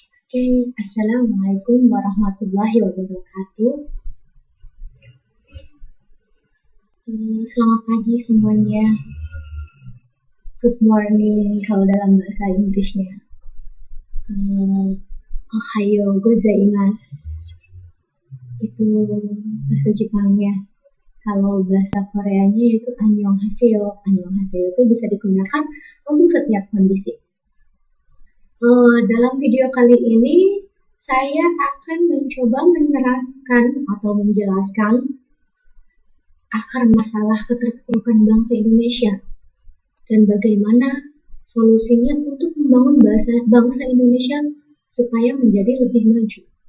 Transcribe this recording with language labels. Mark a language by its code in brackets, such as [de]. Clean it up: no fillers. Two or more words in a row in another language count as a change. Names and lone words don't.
[ar] Oke, السلام عليكم ورحمة الله وبركاته. [id] Selamat pagi semuanya. [en] Good morning [id] kalau dalam bahasa Inggrisnya. [ja] おはようございます. [id] Itu bahasa Jepangnya. Kalau bahasa Koreanya itu annyeonghaseyo. Annyeonghaseyo itu bisa digunakan untuk setiap kondisi. Dalam video kali ini, saya akan mencoba menerangkan atau menjelaskan akar masalah keterpurukan bangsa Indonesia dan bagaimana solusinya untuk membangun bangsa Indonesia supaya menjadi lebih maju.